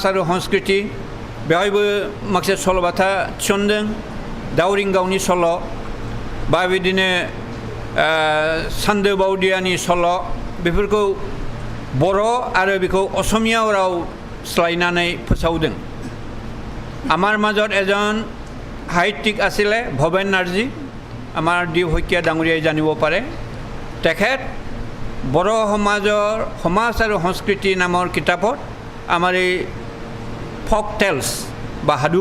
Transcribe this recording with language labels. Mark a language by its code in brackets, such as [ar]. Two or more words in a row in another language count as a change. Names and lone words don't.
[brx] आरो संस्कृति बेवहायबो माखासे सल'बाथा थिसनदों दावरिंगावनि सल' बा बिदिनो सान्दो बावदियानि सल' बेफोरखौ बर' आरो बेखौ असमिया राव सोलायनानै फोसावदों [as] আমাৰ মাজত এজন সাহিত্যিক আছিলে ভবেন নাৰ্জী আমাৰ দীপ শইকীয়া ডাঙৰীয়াই জানিব পাৰে তেখেত বড়ো সমাজ আৰু সংস্কৃতি নামৰ কিতাপত আমাৰ এই ফক টেলছ বা সাধু